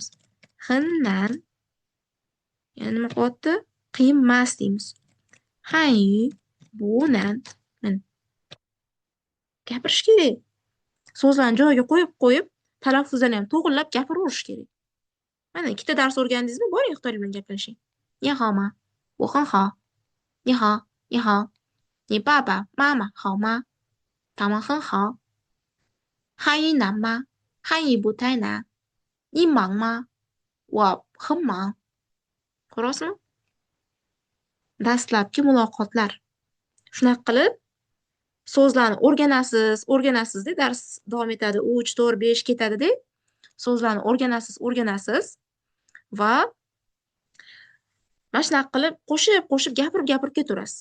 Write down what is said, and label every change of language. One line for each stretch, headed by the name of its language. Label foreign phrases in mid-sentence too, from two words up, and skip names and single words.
Chinese: 很难.
Uzbek: Yana nima qilyapti? Qiyin emas deymiz. Hay bu nan. Gapirish kerak. So'zlarni joyiga qo'yib, talaffuzdan ham to'g'rilab gapiraverish kerak. Mana ikkita dars o'rgandingizmi? Boring Xitoy bilan gaplashing.
Chinese: 你好吗? 我很好. 你好，你好. 你爸爸妈妈好吗？他们很好。汉语难吗？汉语不太难。你忙吗？我很忙.
Uzbek: Ko'rasizmi? Dastlabki muloqotlar. Shunaqa qilib so'zlarni o'rganasizda dars davom etadi. 3, 4, 5 ketadi-da. So'zlarni o'rganasiz va mana shunaqa qilib qo'shib gapirib ketaverasiz.